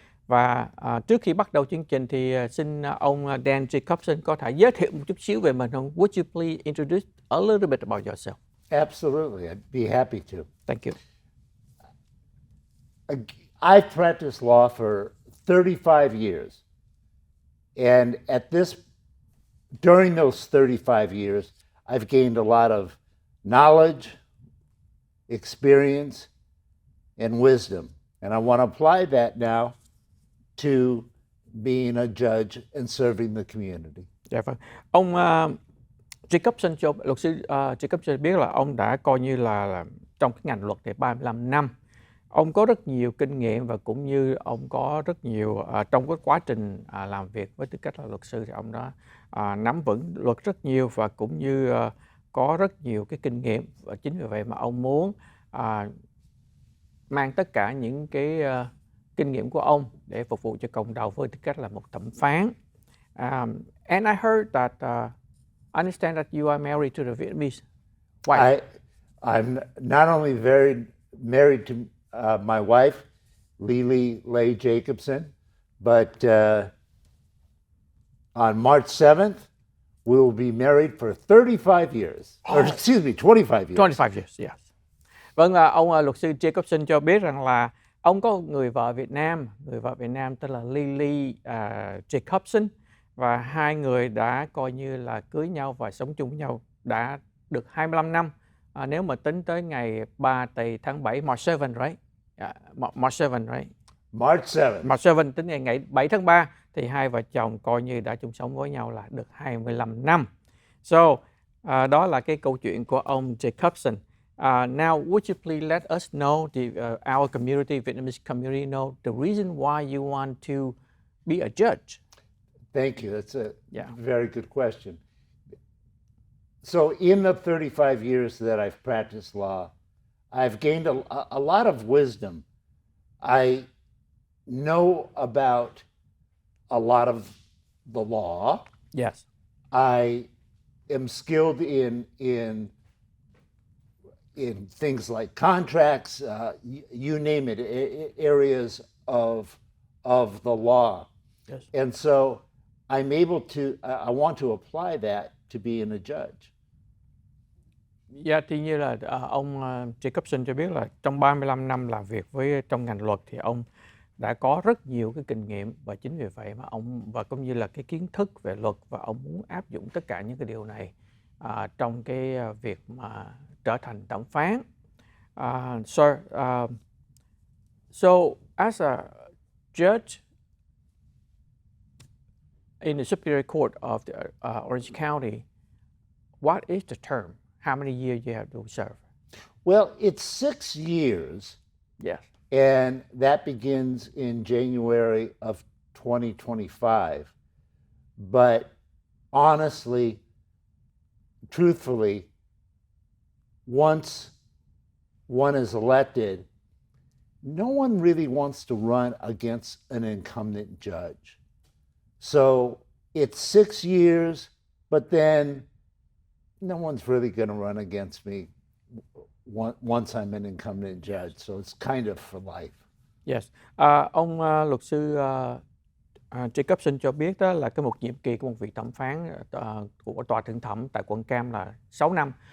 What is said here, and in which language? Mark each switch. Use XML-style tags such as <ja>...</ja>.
<vi>Và trước khi bắt đầu chương trình thì xin ông Dan Jacobson có thể giới thiệu một chút xíu về mình không?</vi> <en>Would you please introduce a little bit about yourself? Absolutely, I'd be happy to. Thank you. I've practiced law for 35 years. And during those 35 years, I've gained a lot of knowledge, experience, and wisdom. And I want to apply that now to being a judge and serving the community.</en> <vi>Dạ vâng. Ông Jacobson luật sư Jacobson biết là ông đã coi như là trong cái ngành luật thì 35 năm. Ông có rất nhiều kinh nghiệm và cũng như ông có rất nhiều trong cái quá trình làm việc với tư cách là luật sư thì ông đã nắm vững luật rất nhiều và cũng như có rất nhiều cái kinh nghiệm, và chính vì vậy mà ông muốn mang tất cả những cái kinh nghiệm của ông để phục vụ cho cộng đồng với tư cách là một thẩm phán.</vi> <en>And I heard that I understand that you are married to the Vietnamese wife. I'm not only married to my wife, Lily Lay Jacobson, but on March 7th, we will be married for 35 years. Or excuse me, 25 years. 25 years, yes.</en> <vi>Vâng, ông luật sư Jacobson cho biết rằng là ông có người vợ Việt Nam tên là Lily Jacobson, và hai người đã coi như là cưới nhau và sống chung với nhau đã được 25 năm. Nếu mà tính tới ngày 3 tháng 7,</vi> <en>March 7, right? March 7, right?</en> <vi>March 7 tính ngày 7 tháng 3 thì hai vợ chồng coi như đã chung sống với nhau là được 25 năm. So, đó là cái câu chuyện của ông Jacobson.</vi> <en>Now, would you please let us know, our community, Vietnamese community, know the reason why you want to be a judge? Thank you. That's a very good question. So in the 35 years that I've practiced law, I've gained a lot of wisdom. I know about a lot of the law. Yes. I am skilled in things like contracts, you name it, areas of the law. Yes. And so I'm able to, I want to apply that to being a judge.</en> <vi>Dạ, thì như là ông Jacobson cho biết là trong 35 năm làm việc trong ngành luật thì ông đã có rất nhiều cái kinh nghiệm, và chính vì vậy mà ông và cũng như là cái kiến thức về luật, và ông muốn áp dụng tất cả những cái điều này trong cái việc mà trở thành thẩm phán.</vi> <en>So as a judge in the Superior Court of the Orange County, what is the term? How many years you have to serve? Well, it's 6 years. Yes. And that begins in January of 2025. But honestly, truthfully, once one is elected, no one really wants to run against an incumbent judge. So it's 6 years, but then no one's really going to run against me once I'm an incumbent judge, so it's kind of for life. Yes.</en> <vi>Ông luật sư Jacobson cho biết đó là một nhiệm kỳ của một vị thẩm phán của tòa thượng thẩm tại quận Cam là 6 năm.</vi>